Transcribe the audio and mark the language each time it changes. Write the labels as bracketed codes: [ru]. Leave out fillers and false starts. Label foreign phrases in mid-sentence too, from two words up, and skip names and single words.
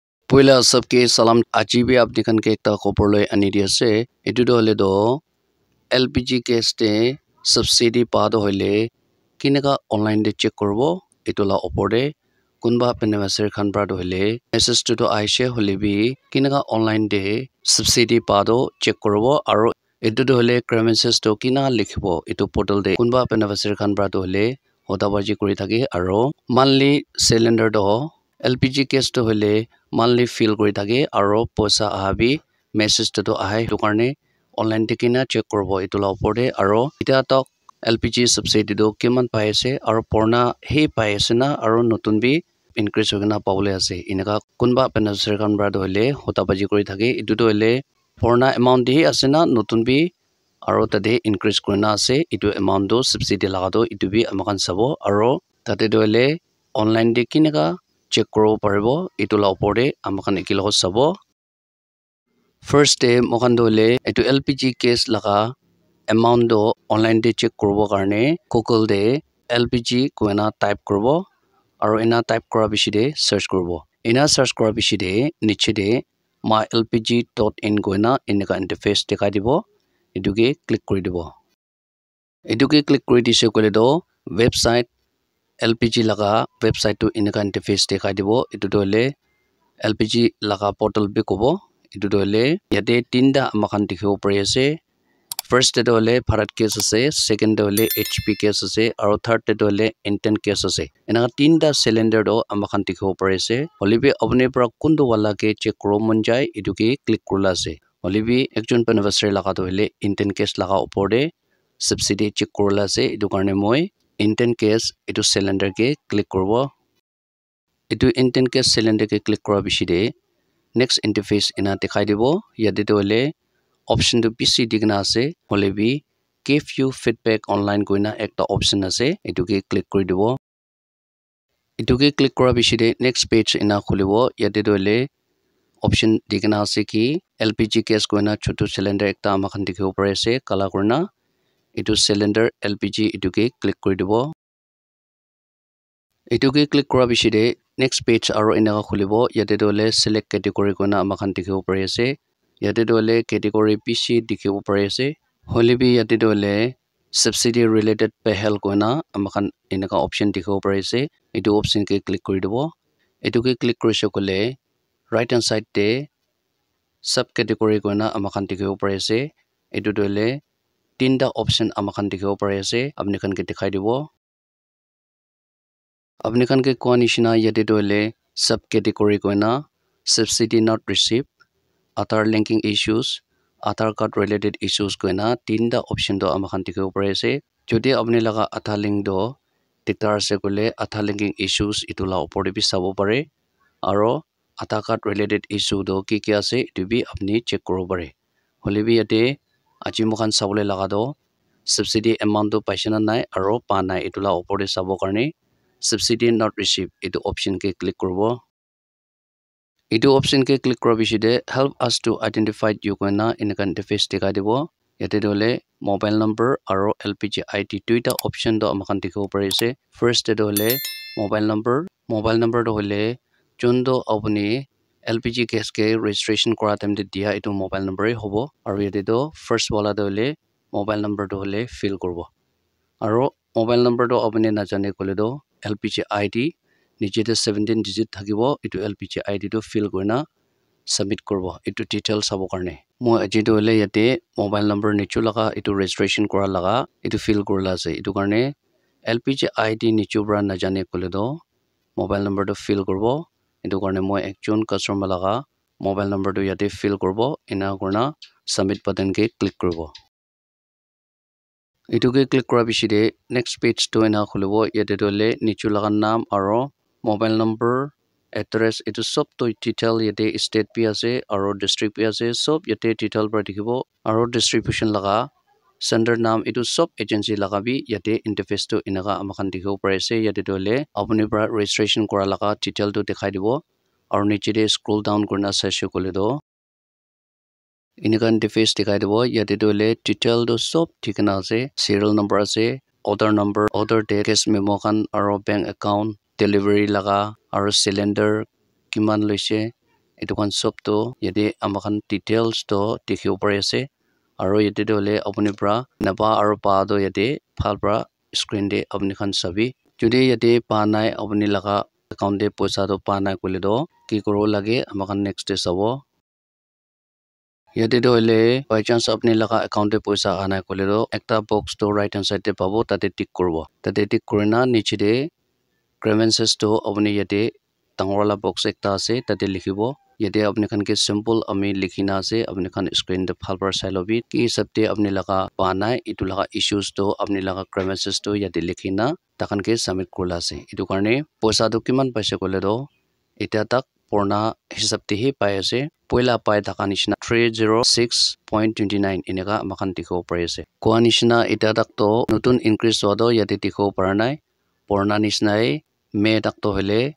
[nag] Puila sabke salam ajibi apni kan ke ekta khobor loi ani di ase etu do hole do [en] LPG gas [nag] te subsidy pa do hole kineka online de check korbo etu la opor de kunba beneficiary khan pra do hole message to aishe hole bi kineka online de subsidy pa do check korbo aro etu do hole premises to kina likhibo etu portal de kunba beneficiary khan pra do hole hodabaji kori thake aro [en] monthly cylinder [nag] do [en] LPG gas [nag] to hole [en] monthly fill [nag] kori thake aro poisa ahabi message to ahai to karne online de kina check korbo etu la opor de aro eta tok [en] LPG subsidy [nag] do keman pai ase aro porna he pai ase na aro notun bi increase hogena pawle ase inaka kunba beneficiary khan pra do hole hodabaji kori thake etu do hole porna amount de ase na notun bi aro tade increase korina ase etu amount do subsidy laga do etu bi amakan sabo aro tate do hole online de kineka check koro paribo etu la opor de amakan ekilog sabo [en] first day [nag] mokan do hole etu [en] LPG gas [nag] laga amount do online de check korbo karne Google de LPG koina type korbo aro ina type kora bishi de search korbo ina search kora bishi de niche de mylpg.in koina ineka interface dekhai dibo etuke click kori dibo etuke click kori dise kole do website LPG laga website to ineka interface dekhai dibo etu do hole LPG laga portal bi kobo etu do hole yate tinda amakan dikhibo pari ase first to hole Bharat gas ase second to hole HP gas ase aro third to hole Inten gas ase enaka tinda cylinder do amakan dikhibo pari ase holibi apne pra kundu wala ke check koro mon jai etu ke click kurla ase holibi ekjon beneficiary laga to hole Inten gas laga opor de subsidy check kurla ase etu karne moi Inten gas etu cylinder ke click korbo etu Inten gas cylinder ke click kora bishi de next interface ina dekhai dibo yate to hole option to PC digna ase holebi [en] give you feedback online [nag] koina ekta option ase etu ke click kori dibo etu ke click kora bishi de [en] next page [nag] ina khulibo yate to hole option digna ase ki [en] LPG gas [nag] koina chotu cylinder ekta amakan dikhibo pare ase kala korna etu cylinder LPG etu ke click kori dibo etu ke click kora bishi de [en] next page [nag] aro ina khulibo yate to hole [en] select category [nag] koina amakan dikhibo pare ase yate to hole category PC dikhibo pare ase holebi yate to hole [en] subsidy related [nag] pehel koina amakan inaka option dikhibo pare ase etu option ke click kori dibo etu ke click korise kole [en] right hand side [nag] te [en] sub category [nag] koina amakan dikhibo pare ase etu to hole tinda option amakan dikhibo pare ase apni khan ke dikhai dibo apni khan ke koa nishina yate to hole [en] sub category [nag] koina [en] subsidy not received Aadhaar linking issues Aadhaar card related issues [nag] koina tinda option do amakan dikhibo pare ase jodi apni laga Aadhaar link do diktar ase kole [en] Aadhaar linking issues [nag] etu la opor de bi sabo pare aro [en] Aadhaar card related issue [nag] do ki ase etu bi apni check koro pare holebi yate aji mokan sabole laga do [en] subsidy amount [nag] do paise na nai aro pa nai etu la opor de sabo karne [en] subsidy not received [nag] etu option ke click korbo etu option ke click kora bishi de [en] help us to identify [nag] you koina inaka interface dekhai dibo yate to hole [en] mobile number [nag] aro [en] LPG ID [nag] duita option do amakan dikhibo pare ase first to hole [en] mobile number [nag] do hole jondo apni [en] LPG gas [nag] ke registration kora time de dia etu [en] mobile number [nag] hobo aro yate do first wala do hole [en] mobile number [nag] do hole fill korbo aro [en] mobile number [nag] do apni na jane kole do [en] LPG ID [nag] niche de 17 digit thakibo etu [en] LPG ID [nag] to fill korina submit korbo etu detail sabo karne moi aji to hole yate [en] mobile number [nag] nichu laga etu registration kora laga etu fill korla ase etu karne [en] LPG ID [nag] nichu bra na jane kole do [en] mobile number [nag] to fill korbo etu karne moi ekjon customer laga [en] mobile number [nag] to yate fill korbo ina korna [en] submit button [nag] ke click korbo etu ke click kora bishi de [en] next page [nag] to ina khulibo yate to hole nichu laga naam aro [en] mobile number address [nag] etu sob to detail yate state pi ase aro district pi ase sob yate detail par dikhibo aro distribution laga sender naam etu sob agency laga bi yate interface to inaka amakan dikhibo pare ase yate to hole apni pra registration kora laga detail to dekhai dibo aro niche de [en] scroll down [nag] korna saise kole do inaka interface dekhai dibo yate to hole detail to sob thikna ase [en] serial number [nag] ase [en] order date case memo [nag] khan aro [en] bank account delivery [nag] laga aro cylinder kiman loise etu kan sob to yate amakan details to dikhibo pare ase aro yate to hole apuni pra napa aro pa to yate phal pra screen de apni khan sabi jodi yate pa nai apni laga account de paisa to pa nai kole do ki koro lage amakan [en] next day [nag] sabo yate to hole by chance apni laga account de paisa anai kole do ekta box to [en] right hand side [nag] te pabo tate tick korbo tate tick korina niche de grievances to apni yate tangwala box ekta ase tate likhibo yate apni khan ke simple ami likhina ase apni khan screen de phal par sai lobi ki sabte apni laga pa nai itu laga issues to apni laga grievances to yate likhina takan ke submit kurla ase itu karne paisa to kiman paise kole do eta tak purna hisab te hi pai ase poila pai thaka nishina 306.29 inega makan dikho pare ase koa nishina eta tak to notun increase ho do yate dikho par nai purna nishina me tak to hole